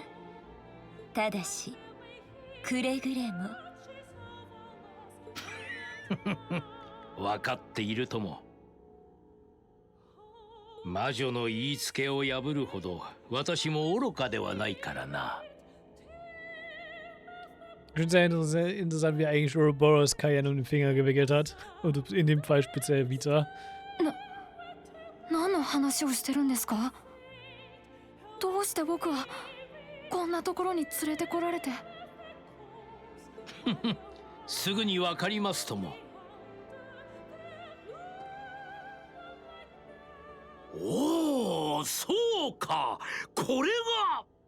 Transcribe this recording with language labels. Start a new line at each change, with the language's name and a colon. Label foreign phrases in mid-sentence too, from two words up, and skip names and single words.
Japanese: ただしくれぐれも分かっているとも。魔女の言いつけを破るほど私も愚かではないからな。
German: Ich finde es sehr interessant, wie eigentlich Ouroboros Kayan um den Finger gewickelt hat. Und in dem Fall speziell Vita.
Japanese: 何の話をしてるんですか？どうして僕はこんなところに連れてこられて。すぐにわかりますとも。おお、そうか、これが。